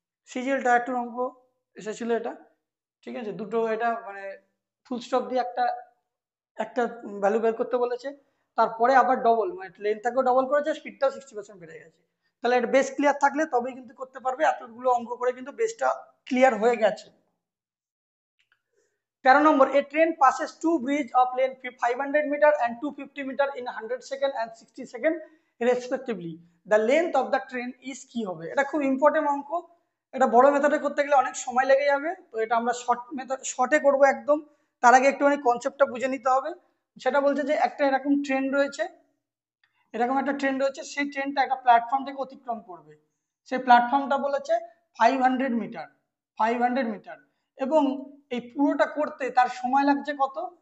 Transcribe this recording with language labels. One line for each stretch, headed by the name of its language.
Bangla: সিজিএলটা একটু অঙ্ক এসেছিল এটা, ঠিক আছে? দুটো এটা মানে ফুল স্টপ দিয়ে একটা একটা ভ্যালু বের করতে বলেছে, তারপরে আবার ডবল, মানে লেন্থটাকেও ডবল করেছে, স্পিডটাও 60% বেড়ে গেছে। তাহলে এটা বেস ক্লিয়ার থাকলে তবেই কিন্তু করতে পারবে। এতগুলো অঙ্ক করে কিন্তু বেসটা ক্লিয়ার হয়ে গেছে।
English: 13 number, a train passes two bridge of length 500 meter and 250 meter in 100 second and 60 second respectively. The length of the train is
Bangla: কি হবে? এটা খুব ইম্পর্টেন্ট অঙ্ক, এটা বড় মেথডে করতে গেলে অনেক সময় লেগে যাবে, তো এটা আমরা শর্ট মেথড, শর্টে করব একদম। তার আগে একটুখানি কনসেপ্টটা বুঝে নিতে হবে। সেটা বলছে যে একটা এরকম ট্রেন রয়েছে, এরকম একটা ট্রেন রয়েছে, সেই ট্রেনটা একটা প্ল্যাটফর্ম থেকে অতিক্রম করবে। সেই প্ল্যাটফর্মটা বলেছে 500 মিটার, 500 মিটার, এবং এই পুরোটা করতে তার সময় লাগছে কত?